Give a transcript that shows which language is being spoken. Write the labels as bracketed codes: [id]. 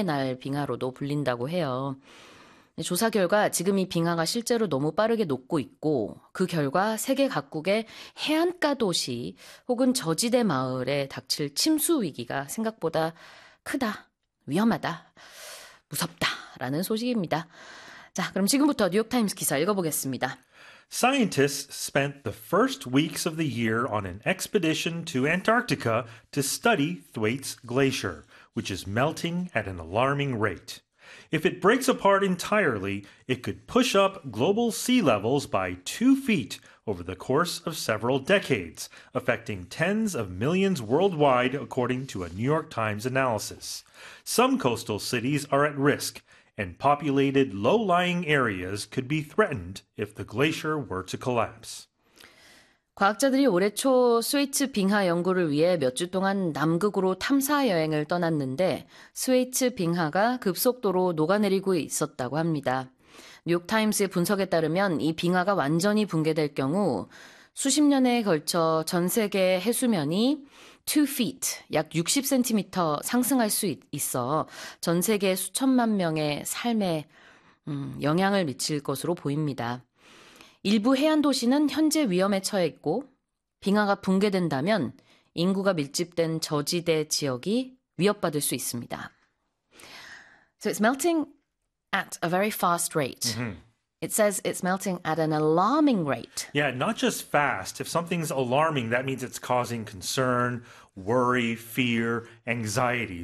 [ko] 날 빙하로도 불린다고 해요. 조사 결과 지금 이 빙하가 실제로 너무 빠르게 녹고 있고 그 결과 세계 각국의 해안가 도시 혹은 저지대 마을에 닥칠 침수 위기가 생각보다 크다, 위험하다, 무섭다라는 소식입니다. 자, 그럼 지금부터 뉴욕타임스 기사 읽어보겠습니다. [en] Scientists spent the first weeks of the year on an expedition to Antarctica to study Thwaites Glacier, which is melting at an alarming rate. If it breaks apart entirely, it could push up global sea levels by 2 feet over the course of several decades, affecting tens of millions worldwide, according to a New York Times analysis. Some coastal cities are at risk. And populated low-lying areas could be threatened if the glacier were to collapse. [ko] 과학자들이 올해 초 스웨이츠 빙하 연구를 위해 몇주 동안 남극으로 탐사 여행을 떠났는데 스웨이츠 빙하가 급속도로 녹아내리고 있었다고 합니다. 뉴욕타임스의 분석에 따르면 이 빙하가 완전히 붕괴될 경우 수십 년에 걸쳐 전 세계 해수면이 2feet, 약 60cm 상승할 수 있어 전 세계 수천만 명의 삶에 영향을 미칠 것으로 보입니다. 일부 해안 도시는 현재 위험에 처해 있고, 빙하가 붕괴된다면 인구가 밀집된 저지대 지역이 위협받을 수 있습니다. [en] So it's melting at a very fast rate. It says it's melting at an alarming rate. Yeah, not just fast. If something's alarming, that means it's causing concern, worry, fear, anxiety.